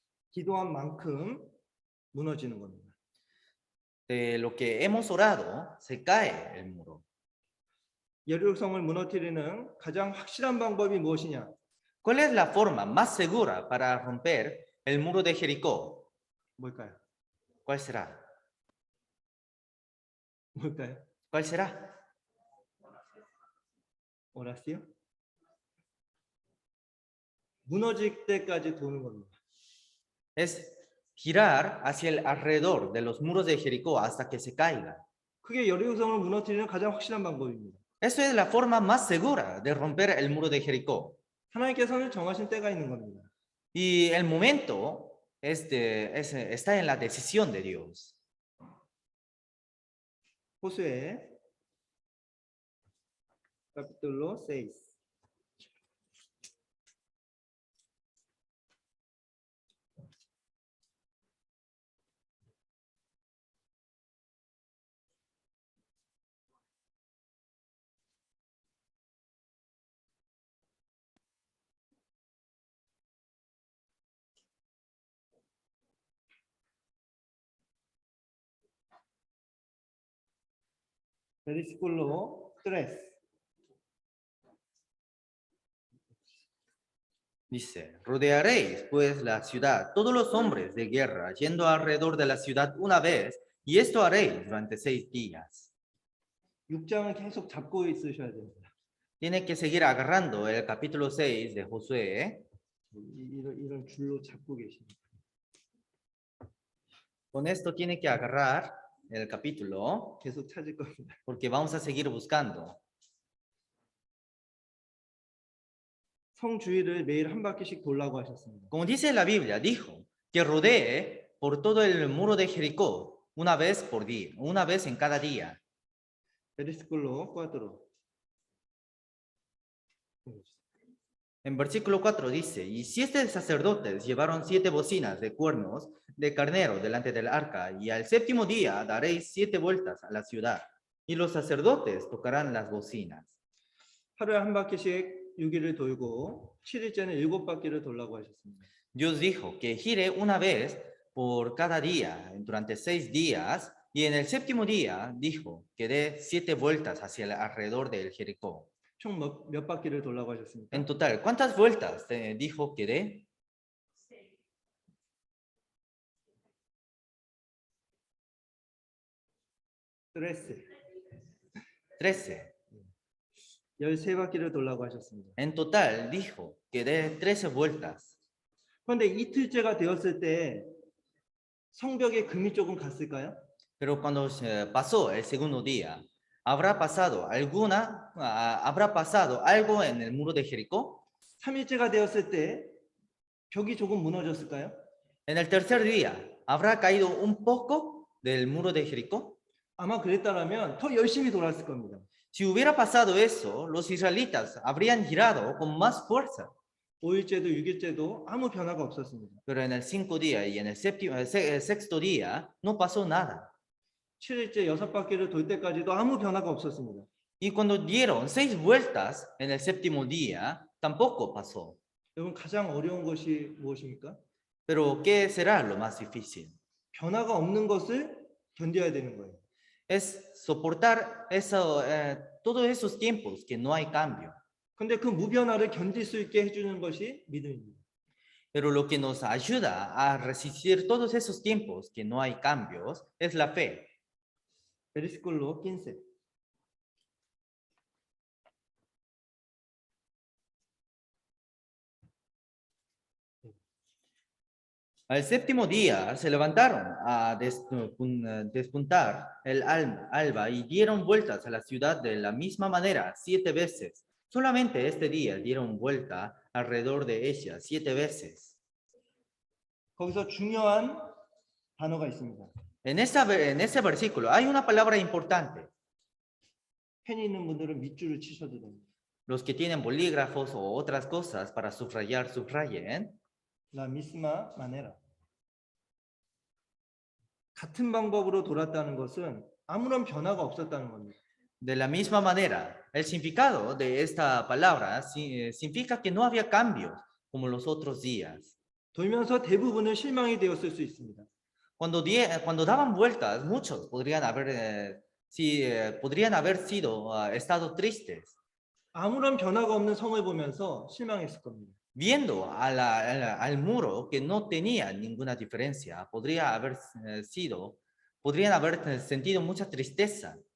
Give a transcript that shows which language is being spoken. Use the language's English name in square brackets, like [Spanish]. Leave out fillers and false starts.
[Korean] 기도한 만큼 무너지는 겁니다. [Spanish] De lo que hemos orado, se cae el muro. [Korean] 여리고성을 무너뜨리는 가장 확실한 방법이 무엇이냐? [Spanish] ¿Cuál es la forma más segura para romper el muro de Jericó? [Korean] 뭘까요? [Spanish] ¿Cuál será? [Korean] 뭘까요? [Spanish] ¿Cuál será? 오라시요? [Korean] 무너질 때까지 도는 겁니다. [Spanish] Es girar hacia el alrededor de los muros de Jericó hasta que se caiga. [Korean] 그게 여리고성을 무너뜨리는 가장 확실한 방법입니다. [Spanish] Eso es la forma más segura de romper el muro de Jericó. [Korean] 하나님께서는 정하신 때가 있는 겁니다. [Spanish] Y el momento está en la decisión de Dios. [Korean] 호수에 [Spanish] capítulo 6. Versículo 3. Dice, rodearéis pues la ciudad, todos los hombres de guerra, yendo alrededor de la ciudad una vez, y esto haréis durante 6 días. [Korean] 6장은 계속 잡고 있으셔야 됩니다. [Spanish] Tiene que seguir agarrando el capítulo 6 de Josué. [Korean] 이런 줄로 잡고 계십니다. [Spanish] Con esto tiene que agarrar el capítulo, [Korean] 계속 찾을 겁니다. [Spanish] porque vamos a seguir buscando. [Korean] 성 주위를 매일 한 바퀴씩 돌라고 하셨습니다. [Spanish] Como dice la Biblia, dijo que rodee por todo el muro de Jericó una vez por día, una vez en cada día. Versículo 4. En versículo 4 dice, y 7 sacerdotes llevaron 7 bocinas de cuernos de carnero delante del arca, y al 7º día daréis 7 vueltas a la ciudad, y los sacerdotes tocarán las bocinas. [Korean] 하루에 한 바퀴씩 6일을 돌고 7일째는 7바퀴를 돌라고 하셨습니다. [Spanish] Dios dijo que gire una vez por cada día durante 6 días, y en el séptimo día dijo que dé 7 vueltas hacia alrededor del Jericó. [Korean] 총 몇 바퀴를 돌라고 하셨습니까? [Spanish] En total, ¿cuántas vueltas dijo que dé? 13. 13. [Korean] 13바퀴를 돌라고 하셨습니다. [Spanish] En total dijo que dé 13 vueltas. [Korean] 그런데 이틀째가 되었을 때 성벽에 금이 조금 갔을까요? [Spanish] Pero cuando pasó el segundo día, ¿habrá pasado algo en el muro de Jericó? [Korean] 3일째가 되었을 때 벽이 조금 무너졌을까요? [Spanish] En el tercer día, ¿habrá caído un poco del muro de Jericó? [Korean] 아마 그랬다면 더 열심히 돌았을 겁니다. [Spanish] Si hubiera pasado eso, los israelitas habrían girado con más fuerza. [Korean] 5일째도 6일째도 아무 변화가 없었습니다. [Spanish] Pero en el 5 día y en el sexto día no pasó nada. [Korean] 7일째 6바퀴를 돌 때까지도 아무 변화가 없었습니다. [Spanish] Y cuando dieron 6 vueltas en el séptimo día, tampoco pasó. [Korean] 여러분 가장 어려운 것이 무엇입니까? [Spanish] Pero ¿qué será lo más difícil? [Korean] 변화가 없는 것을 견뎌야 되는 거예요. [Spanish] Es soportar todos esos tiempos que no hay cambio. [Korean] 근데 그 무변화를 견딜 수 있게 해주는 것이 믿음입니다. [Spanish] Pero lo que nos ayuda a resistir todos esos tiempos que no hay cambios es la fe. 베리스콜로 15. Al séptimo día se levantaron a despuntar el alba y dieron vueltas a la ciudad de la misma manera 7 veces. Solamente este día dieron vuelta alrededor de ella 7 veces. [Korean] 거기서 중요한 단어가 있습니다. [Spanish] En ese versículo hay una palabra importante. [Korean] 펜이 있는 분들은 밑줄을 치셔도 됩니다. [Spanish] Los que tienen bolígrafos o otras cosas para subrayar, subrayen. La misma manera. [Korean] 같은 방법으로 돌았다는 것은 아무런 변화가 없었다는 겁니다. [Spanish] De la misma manera, el significado de esta palabra significa que no había cambios como los otros días. [Korean] 돌면서 대부분은 실망이 되었을 수 있습니다. [Spanish] Cuando daban vueltas, muchos podrían haber estado tristes, [Korean] 아무런 변화가 없는 성을 보면서 실망했을 겁니다. [Spanish] viendo al muro que no tenía ninguna diferencia. Podrían haber sentido mucha tristeza.